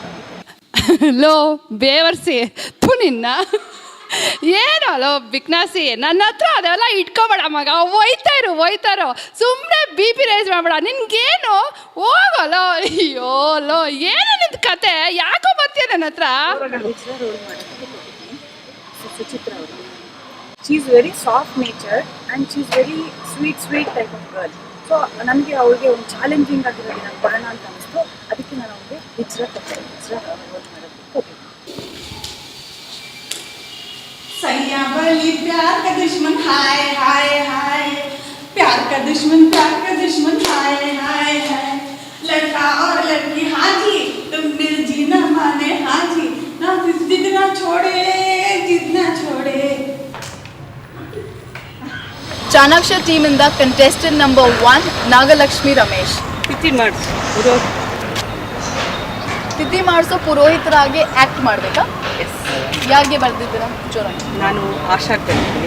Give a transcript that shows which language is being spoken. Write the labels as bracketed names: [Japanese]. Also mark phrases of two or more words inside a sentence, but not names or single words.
[Kannada] ಲೋ ಬೇವರ್ಸಿ ತು ನಿನ್ನ ಏನೋ ಲೋ ಬಿಕ್ನಾಸಿ, ನನ್ನ ಹತ್ರ ಅದೆಲ್ಲ ಇಟ್ಕೋಬೇಡ ಮಗ. ಹೋಯ್ತಾರೋ ಸುಮ್ಮನೆ [English] BP rise [Kannada] ಮಾಡಬೇಡ. ನಿನ್ಗೇನು ಹೋಗೋಲೋ. ಅಯ್ಯೋ ಲೋ, ಏನೋ ನಿಂದು ಕತೆ, ಯಾಕೋ ಬರ್ತೀಯ ನನ್ನ ಹತ್ರ? ಸುಚಿತ್ರ ಅವರು, [English] she is very soft natured and she is very sweet type of girl. [Kannada] ಸೊ ನನಗೆ ಅವ್ರಿಗೆ ಒಂದು ಚಾಲೆಂಜಿಂಗ್ ಆಗಿರೋದನ್ನ ಕೊಡೋಣ ಅಂತ ಅನಿಸ್ತು. ಅದಕ್ಕೆ ನಾನು ಅವ್ರಿಗೆ ಹಿಜ್ರತ್ ವರ್ಕ್ ಮಾಡೋದಕ್ಕೆ ಹೋಗಿದ್ದೆ. [Hindi] सैया बली प्यार का दुश्मन हाय हाय हाय प्यार का दुश्मन हाय हाय हाय लड़का और लड़की हाँ जी तुम दिल जीना माने हाँ जी ना जितना छोड़े [Kannada] ಚಾಣಾಕ್ಷ ಟೀಮಿಂದ [English] contestant number [Kannada] 1 ನಾಗಲಕ್ಷ್ಮಿ ರಮೇಶ್. ತಿಥಿ ಮಾಡಿಸೋ ಪುರೋಹಿತರಾಗಿ ಆ್ಯಕ್ಟ್ ಮಾಡಬೇಕಾ? ಯಾಕೆ ಬರ್ದಿದ್ದೀರಾ ಜೋರಾಗಿ? ನಾನು ಆಶಾಗೆ ಬರ್ತೀನಿ.